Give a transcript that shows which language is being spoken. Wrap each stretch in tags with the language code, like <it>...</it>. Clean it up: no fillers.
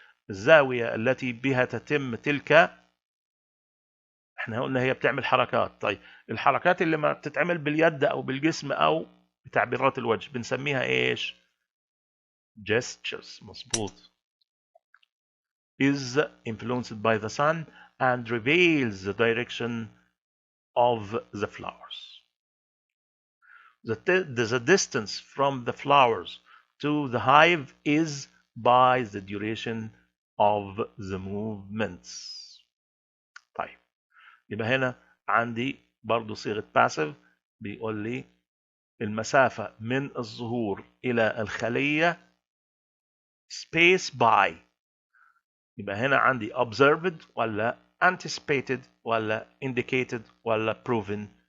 <ar>الزاوية التي بها تتم تلك، احنا قلنا هي بتعمل حركات. طيب الحركات اللي ما بتتعمل باليد او بالجسم او بتعبيرات الوجه بنسميها ايش؟ gestures. مظبوط.</ar> <en>is influenced by the sun and reveals the direction of the flowers. The distance from the flowers to the hive is by the duration of the movements.</en> <ar>طيب يبقى هنا عندي برضو صيغة passive بيقول لي المسافة من الظهور إلى الخلية space by. يبقى هنا عندي observed ولا anticipated ولا indicated ولا proven.</ar>